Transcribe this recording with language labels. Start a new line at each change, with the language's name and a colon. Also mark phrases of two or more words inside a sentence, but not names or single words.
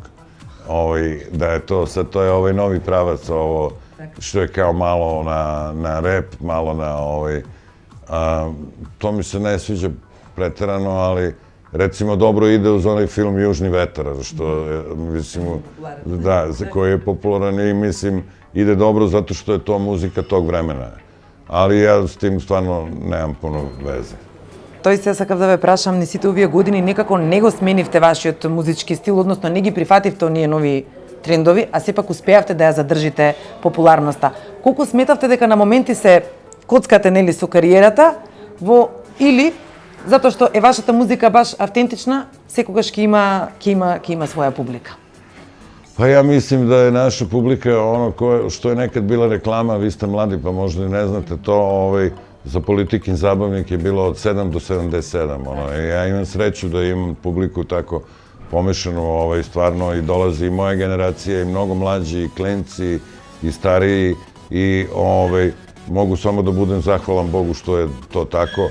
Serbian: Da je to, sad to je novi pravac, ovo što je kao malo na rap, malo na to mi se ne sviđa preterano, ali recimo dobro ide uz onaj film Južni vetar, što mislim, da, koji je popularan i mislim ide dobro zato što je to muzika tog vremena. Ali ja s tim stvarno nemam puno veze.
Macedonian: Тој се сакав да ве прашам, ни сите овие години некако не го сменивте вашиот музички стил, односно не ги прифативте оние нови трендови, а сепак успеавте да ја задржите популарноста. Колку сметавте дека на моменти се коцкате нели со кариерата или затоа што е вашата музика баш автентична, секогаш ќе има своја публика?
Serbian: Pa ja mislim da je naša publika ono što je nekad bila reklama, vi ste mladi pa možda i ne znate to, za Politikin zabavnik je bilo od 7 do 77. Ja imam sreću da imam publiku tako pomešanu, stvarno i dolazi i moja generacija i mnogo mlađi i klinci i stariji i mogu samo da budem zahvalan Bogu što je to tako.